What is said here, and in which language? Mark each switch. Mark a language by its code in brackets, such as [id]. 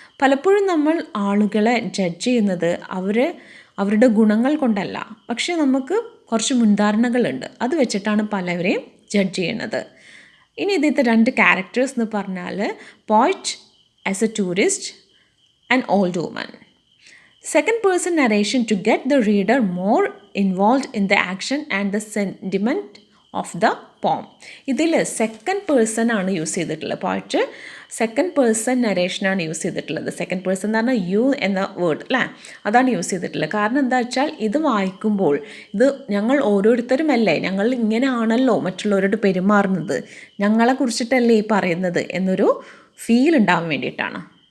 [ml] പലപ്പോഴും നമ്മൾ ആളുകളെ ജഡ്ജ് ചെയ്യുന്നത് അവരുടെ ഗുണങ്ങൾ കൊണ്ടല്ല, പക്ഷെ നമുക്ക് കുറച്ച് മുൻധാരണകളുണ്ട്. അത് വെച്ചിട്ടാണ് പലവരെയും ജഡ്ജ് ചെയ്യണത്. ഇനി ഇതിലത്തെ 2 ക്യാരക്ടേഴ്സ് എന്ന് പറഞ്ഞാൽ [en] Poet as a tourist and old woman. Second person narration to get the reader more involved in the action and the sentiment of the poem. [ml] ഇതിൽ സെക്കൻഡ് പേഴ്സൺ ആണ് യൂസ് ചെയ്തിട്ടുള്ളത്. പോയിറ്റ് സെക്കൻഡ് പേഴ്സൺ നരേഷനാണ് യൂസ് ചെയ്തിട്ടുള്ളത്. Second person എന്ന് പറഞ്ഞാൽ U എന്ന word അല്ലേ, അതാണ് യൂസ് ചെയ്തിട്ടുള്ളത്. കാരണം എന്താ വെച്ചാൽ ഇത് വായിക്കുമ്പോൾ ഇത് ഞങ്ങൾ ഓരോരുത്തരുമല്ലേ, ഞങ്ങൾ ഇങ്ങനെയാണല്ലോ മറ്റുള്ളവരോട് പെരുമാറുന്നത്, ഞങ്ങളെ കുറിച്ചിട്ടല്ലേ ഈ പറയുന്നത് എന്നൊരു ഫീൽ ഉണ്ടാവാൻ വേണ്ടിയിട്ടാണ്.